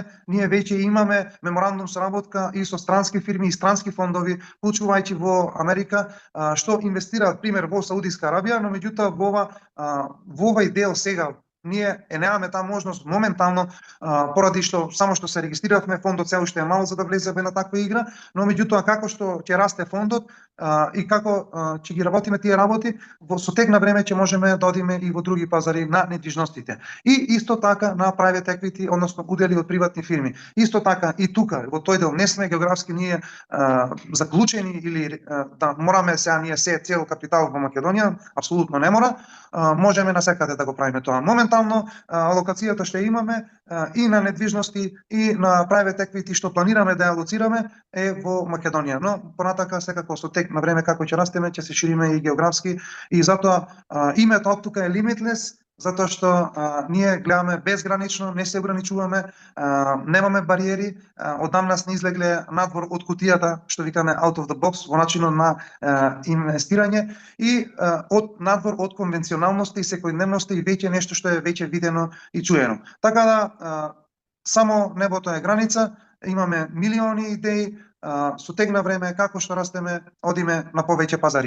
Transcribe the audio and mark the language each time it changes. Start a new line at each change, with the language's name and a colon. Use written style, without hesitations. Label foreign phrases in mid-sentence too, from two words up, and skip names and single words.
Macedonian: Ние веќе имаме меморандум соработка и со странски фирми и странски фондови, вклучувајќи во Америка, што инвестираат пример во Саудиска Арабија, но меѓутоа во овој дел сега ние немаме таа можност моментално поради што само што се регистриравме, фондот се уште е мал за да влеземе на таква игра, но меѓутоа како што ќе расте фондот и како ќе ги работиме тие работи, со тек на време ќе можеме да одиме и во други пазари на недвижностите. И исто така на
English: private equity,
Macedonian: односно удели од приватни фирми. Исто така и тука во тој дел не сме географски ние заклучени или да мораме сега ние се цел капитал во Македонија, апсолутно не мора. Можеме насекаде да го правиме тоа. Моментално алокацијата што имаме и на недвижности и на
English: private equity
Macedonian: што планираме да ја алоцираме е во Македонија. Но понатака секако со тек на време како ќе растеме ќе се шириме и географски и затоа името тука е limitless, затоа што ние гледаме безгранично, не се ограничуваме, немаме бариери, одам нас не излегле надвор од кутијата, што викаме
English: out of the box,
Macedonian: во начинот на инвестирање и од надвор од конвенционалноста и секојдневноста и веќе нешто што е веќе видено и чуено. Така да само небото е граница, имаме милиони идеи, со тек на време како што растеме, одиме на повеќе пазари.